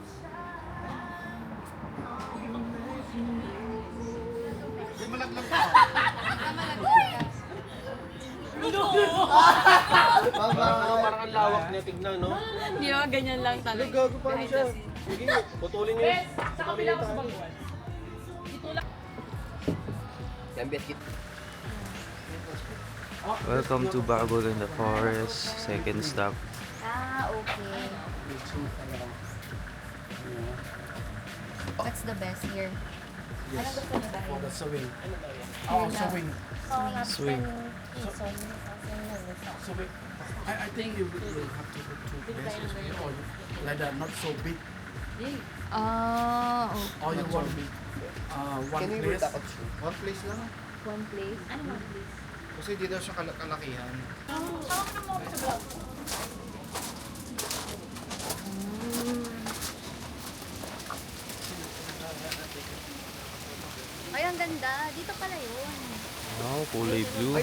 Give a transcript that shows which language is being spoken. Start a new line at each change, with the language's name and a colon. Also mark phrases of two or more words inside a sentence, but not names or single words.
Filipino: Parang ang lawak niya, tignan, no? Hindi ba, ganyan lang talaga. Gago pa rin siya. Sige, putulin niyo. Sa kabila ko sa bangkuan. Yan, biscuit.
English: Welcome to Babol in the Forest, second stop. Ah, okay. What's the best here?
Filipino: Ano gusto niyo ba?
English: The swing. Oh, swing. Swing. So I think you will have to go to places here or like that, not so big. Oh, okay. Or you want one Can you place.
Filipino: takot siya?
English: One place lang. One place? Ano one place?
Filipino: Kasi di daw siya kalakihan. Ay, ang ganda. Dito pala yun. Wow, kulay blue.